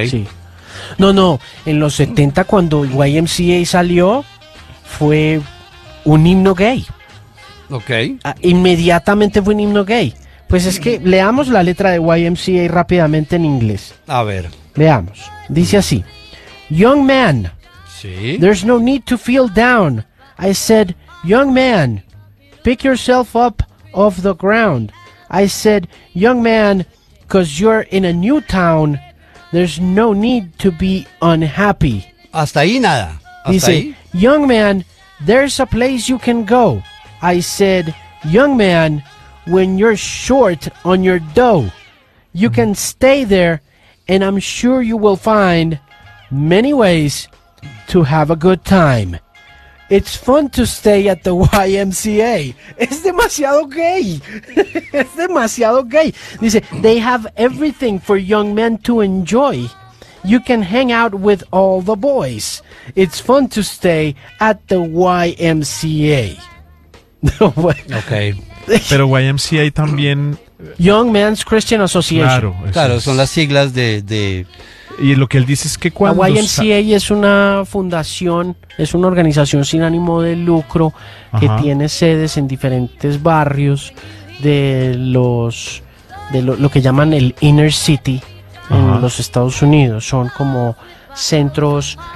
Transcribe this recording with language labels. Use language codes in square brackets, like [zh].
[es] Sí. No, no. En los 70, cuando YMCA salió, fue un himno gay. Ok. Inmediatamente fue un himno gay. Pues es que leamos la letra de YMCA rápidamente en inglés. A ver. Veamos. Dice así: [en] Young man. [es] Sí. [en] There's no need to feel down. I said, young man. Pick yourself up off the ground. I said, young man, 'cause you're in a new town, there's no need to be unhappy. [es] Hasta ahí nada. [en] Dice, young man, there's a place you can go. I said, young man, when you're short on your dough, you can stay there, and I'm sure you will find many ways to have a good time. It's fun to stay at the YMCA. [es] Es demasiado gay. [en] Es demasiado gay. Dice, they have everything for young men to enjoy. You can hang out with all the boys. It's fun to stay at the YMCA. Okay. [es] Pero YMCA también... [en] Young Men's Christian Association. [es] Claro, claro, son las siglas de... Y lo que él dice es que cuando... La YMCA es una fundación, es una organización sin ánimo de lucro que tiene sedes en diferentes barrios de lo que llaman el inner city en los Estados Unidos. Son como centros